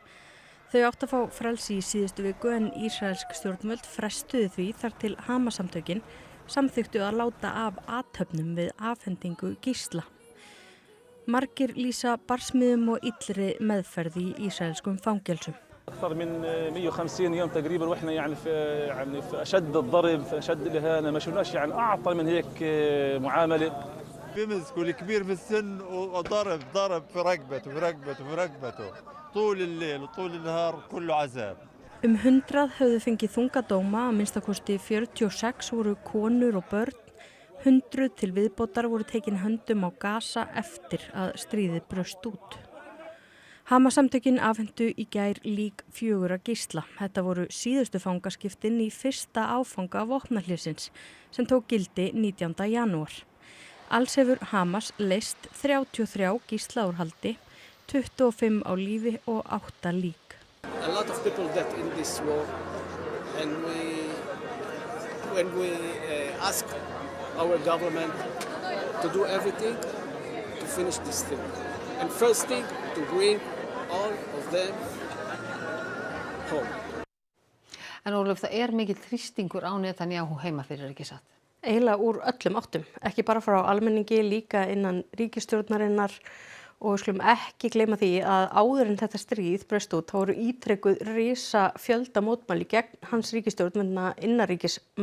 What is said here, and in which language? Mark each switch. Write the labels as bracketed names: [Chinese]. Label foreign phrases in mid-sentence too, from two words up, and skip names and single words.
[Icelandic] Þau áttu að fá frelsi í síðustu viku en ísraelsk stjórnvöld frestuðu því þar til Hamas-samtökin samþykktu að láta af athöfnum við afhendingu gísla. Margir lýsa barsmiðum og illri meðferð í ísraelskum fangelsum. [Arabic] أكثر من 150 يوم تقريبا واحنا يعني في أشد الضرب في أشد الإهانة ما شفناش يعني أعطى من هيك معاملة. بمسكوا الكبير في السن وضرب في رقبته طول الليل وطول النهار كله عذاب. [Icelandic] 100 höfðu fengið þungadóma, að minnstakosti 46 voru konur og börn. 100 til viðbótar voru tekin höndum á Gaza eftir að stríðið braust út. Hamas-samtökin afhentu í gær lík 4 gísla. Þetta voru síðustu fangaskiptin í fyrsta áfanga vopnahlésins sem tók gildi 19. janúar. Alls hefur Hamas leyst 33 gísla úr haldi, 25 á lífi og 8 lík. [English] A lot of people dead in this war and when we ask our government to do everything to finish this thing. And first thing to bring all of them home. [Icelandic] En Ólöf, það mikill þrýstingur á Netanyahu heima fyrir, ekki satt? Eiginlega úr öllum áttum, ekki bara frá almenningi, líka innan ríkisstjórnarinnar og við skulum ekki gleyma því að áður en þetta stríð braust út, þá voru ítrekuð risa fjölda mótmæli gegn hans ríkisstjórn vegna innanríkismála.